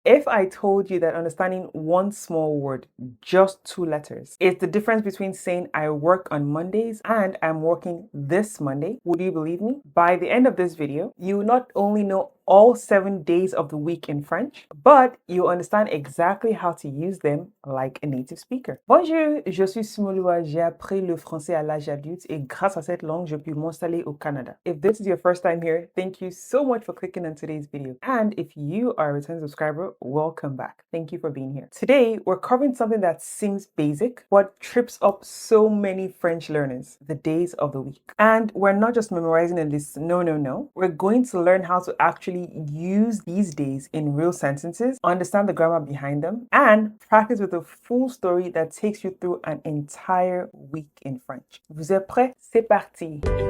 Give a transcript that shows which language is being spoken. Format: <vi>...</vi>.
<en>If I told you that understanding one small word, just 2 letters, is the difference between saying I work on Mondays and I'm working this Monday, would you believe me? By the end of this video, you not only know all 7 days of the week in French, but you understand exactly how to use them like a native speaker.</en> <fr>Bonjour, je suis Sunmoluwa. J'ai appris le français à l'âge adulte et grâce à cette langue, je peux m'installer au Canada.</fr> <en>If this is your first time here, thank you so much for clicking on today's video. And if you are a return subscriber, welcome back. Thank you for being here. Today, we're covering something that seems basic, but trips up so many French learners, the days of the week. And we're not just memorizing a list, no. We're going to learn how to actually use these days in real sentences, understand the grammar behind them, and practice with a full story that takes you through an entire week in French.</en> <fr>Vous êtes prêts? C'est parti!</fr>